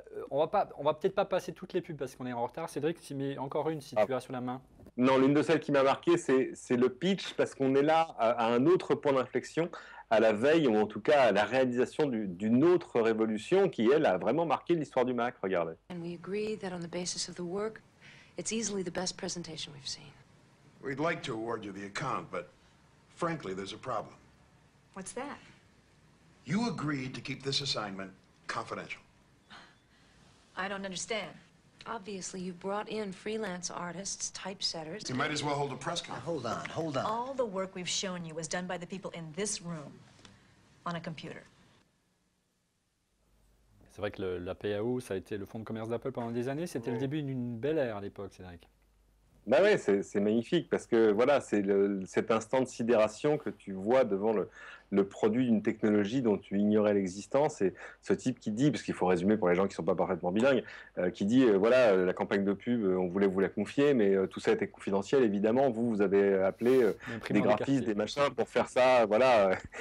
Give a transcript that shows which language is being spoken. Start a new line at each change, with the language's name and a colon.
French: On va peut-être pas passer toutes les pubs parce qu'on est en retard. Cédric, mais encore une si tu as sur la main. Non, l'une de celles qui m'a marqué, c'est le pitch parce qu'on est là à un autre point d'inflexion, à la veille ou en tout cas à la réalisation d'une autre révolution qui, elle, a vraiment marqué l'histoire du Mac. Regardez.
English: And we agree that on the basis of the work, it's easily the best presentation we've seen. We'd like to award you the account, but frankly, there's a problem. What's that? You agreed to keep this assignment confidential. I don't understand. Obviously, you brought in freelance artists, typesetters. You might as well hold a press conference. Hold on. All the work we've shown you was done by the people in this room on a computer.
French: C'est vrai que la PAO, ça a été le fonds de commerce d'Apple pendant des années. C'était le début d'une belle ère à l'époque, Cédric. Bah ouais, c'est magnifique parce que voilà, c'est cet instant de sidération que tu vois devant le produit d'une technologie dont tu ignorais l'existence, et ce type qui dit, parce qu'il faut résumer pour les gens qui ne sont pas parfaitement bilingues, qui dit voilà, la campagne de pub, on voulait vous la confier, mais tout ça était confidentiel, évidemment, vous avez appelé des graphistes, des machins pour faire ça, voilà.